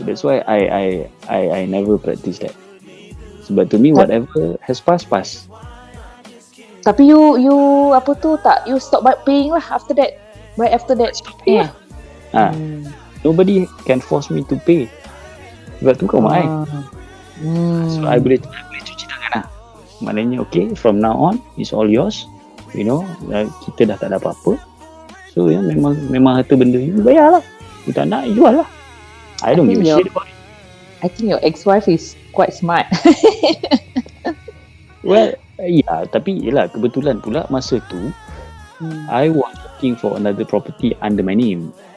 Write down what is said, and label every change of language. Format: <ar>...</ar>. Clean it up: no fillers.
<en>That's why I never practice that. Sebab to me, whatever has passed.</en> <ms>Tapi</ms> <en>you</en> <ms>apa tu tak,</ms> <en>you stop paying lah after that. Right after that. Yeah. Nobody can force me to pay.</en> <ms>Sebab tu kau mai.</ms> <en>So I</en> <ms>boleh cuci tangan lah.</ms> <en>Maknanya okay, from now on it's all yours. You know,</en> <ms>kita dah tak ada apa-apa. So ya, memang harta benda you bayar lah. You tak nak, jual lah.</ms> <en>I don't give a shit about it. I think your ex-wife is quite smart.</en> <ms>Well, ya, tapi yelah, kebetulan pula masa tu</ms> <en>I was looking for another property under my name.</en>